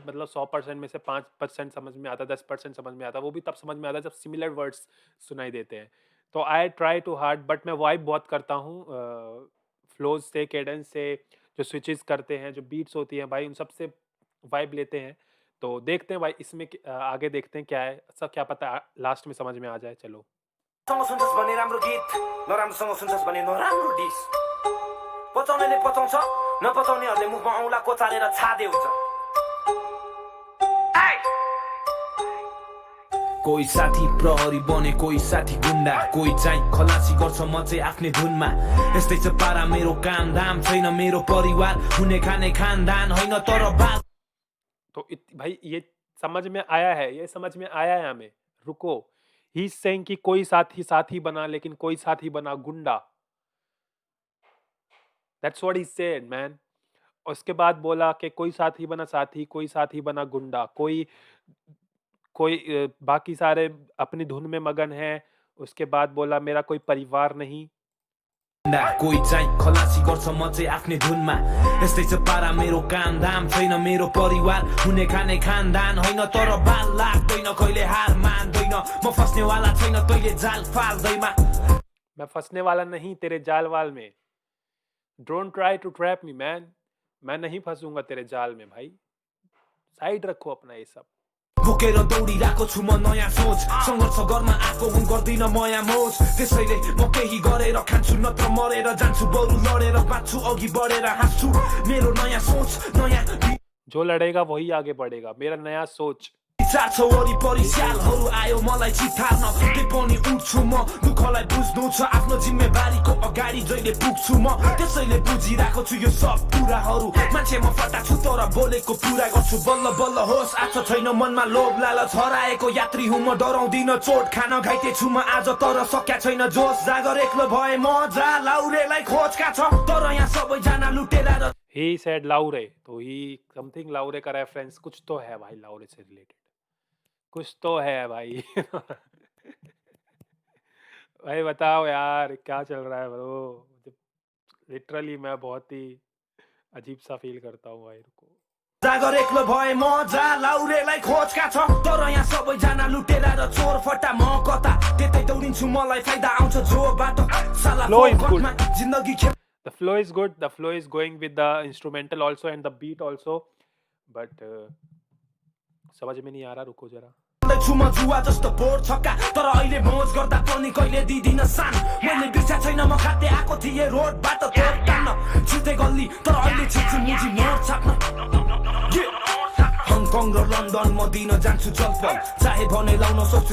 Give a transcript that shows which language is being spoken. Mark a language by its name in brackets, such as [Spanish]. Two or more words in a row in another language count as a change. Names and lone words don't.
[Hindi] मतलब 100% में से 5% समझ में आता, 10% समझ में आता, वो भी तब समझ में आता है जब सिमिलर वर्ड्स सुनाई देते हैं। तो [English] I try to hard, [Hindi] बट मैं वाइब बहुत करता हूँ फ्लोज से, केडेंस से, जो स्विचेस करते हैं, जो बीट्स होती हैं भाई, उन सब से वाइब लेते हैं। तो देखते हैं भाई इसमें आगे देखते हैं क्या है, सब क्या पता लास्ट में समझ में आ जाए। चलो। [Nepali] सँग सुन्छस् भने राम्रो गीत नराम्रोसँग सुन्छस् भने नराम्रो डिस पचाउनेले पचाउँछ नपचाउनेहरूले मुखमा औँला कोचालेर छादे हुन्छ कोही साथी प्रहरी बने कोही साथी गुन्डा कोही चाहिँ खलासी गर्छ म चाहिँ आफ्नै धुनमा यस्तै छ पारा मेरो काम धाम छैन मेरो परिवार हुने खाने खानदान होइन तर बाल [Hindi] तो भाई ये समझ में आया है, ये समझ में आया है हमें। रुको, [English] he saying [Hindi] कि कोई साथी साथी बना, लेकिन कोई साथी बना गुंडा। [English] That's what he said man. [Hindi] उसके बाद बोला कि कोई साथी बना साथी, कोई साथी बना गुंडा, कोई कोई बाकी सारे अपनी धुन में मगन हैं। उसके बाद बोला मेरा कोई परिवार नहीं। [Nepali] कोही चाहिँ खलासी गर्छ म चाहिँ आफ्नै धुनमा यस्तै छ पारा मेरो काम दाम छैन मेरो परिवार हुने खाने खानदान होइन तर बाल लाग्दैन कहिले हार मान्दैन म फस्नेवाला छैन तैले जाल फाल्दैमा [Hindi] मैं फंसने वाला नहीं तेरे जाल वाल में। [English] Don't try to trap me man. [Hindi] मैं नहीं फंसूंगा तेरे जाल में भाई। साइड रखो अपना ये सब। [Nepali] बोकेर दौडिरहेको छु म नयाँ सोच सङ्घर्ष गर्न आएको हुँ गर्दिन मया मोज त्यसैले म केही गरेर खान्छु नत्र मरेर जान्छु बरु लडेर बाँच्छु अघि बढेर हाँस्छु मेरो नयाँ सोच नयाँ [Hindi] जो लड़ेगा वही आगे बढ़ेगा। मेरा नया सोच। [Nepali] विचार छ वरिपरि स्यालहरू आयो मलाई चितार्न त्यही पनि उठ्छु म दुःखलाई बुझ्नु छ आफ्नो जिम्मेवारीको अगाडि जहिले पुग्छु म त्यसैले बुझिरहेको छु यो सब कुराहरू मान्छे म फटा छु तर बोलेको पुरा गर्छु बल्ल बल्ल होस् आज छैन मनमा लोभ लालच हराएको यात्री हुँ म डराउँदिन चोट खान घाइते छु म आज तर सक्या छैन जोस जागर एक्लो भए म जा लाउरेलाई खोजका छ तर यहाँ सबैजना लुटेरा र [English] He said [Hindi] लाउरे, तो [English] he something [Hindi] लाउरे का रेफरेंस कुछ तो है भाई, लाउरे से रिलेटेड कुछ तो है भाई। भाई बताओ यार क्या चल रहा है ब्रो। लिटरली मैं बहुत ही अजीब सा फील करता हूँ भाई। रुको [Nepali] जागर एक्लो भए म जा लाउरेलाई खोजका छ तर यहाँ सबैजना लुटेरा र चोर फटा म कता त्यतै दौडिन्छु मलाई फाइदा आउँछ जो बाटो साला [English] Flow is good. [Nepali] जिन्दगी [English] The flow is good. The flow is going with the instrumental also and the beat also. [Hindi] But समझ में नहीं आ रहा, रुको जरा। [Nepali] छु म जुवा जस्तो बोर छक्का तर अहिले मोज गर्दा पनि कहिले दिदिन सान मैले बिर्सा छैन म खाते आएको थिएँ रोड बाटो तोड तान्न छिटे गल्ली तर अहिले छिट्छु मुजी मोड छाप्न हङकङ र लन्डन म दिन जान्छु चलपल चाहे भने लाउन सक्छु